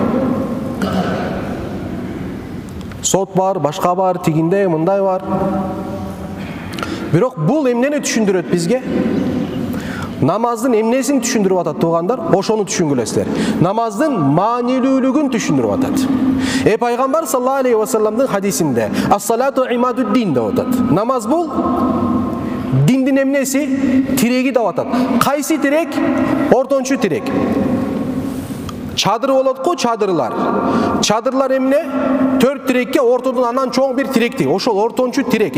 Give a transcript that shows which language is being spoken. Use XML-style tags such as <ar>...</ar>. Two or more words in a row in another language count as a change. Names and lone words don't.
<ky>Сот бар, башка бар, тигинде, мындай бар. Бирок бул эмнени түшүндүрөт бизге? Намаздын эмнесин түшүндүрүп атат туугандар? Ошону түшүнгүлөсүздөр. Намаздын маанилүүлүгүн түшүндүрүп атат. Пайгамбар</ky> <ar>صلى الله عليه وسلم</ar> <ky>хадисинде</ky> <ar>الصلاة عماد الدين</ar> <ky>деп атат. Намаз бул диндин эмнеси? Тиреги деп атат. Кайсы тирек? Ортончу тирек. Чадыр болот го, чадырлар. Чадырлар эмне? 4 тирекке ортодон анан чоң бир тиректи. Ошол ортончу тирек.</ky>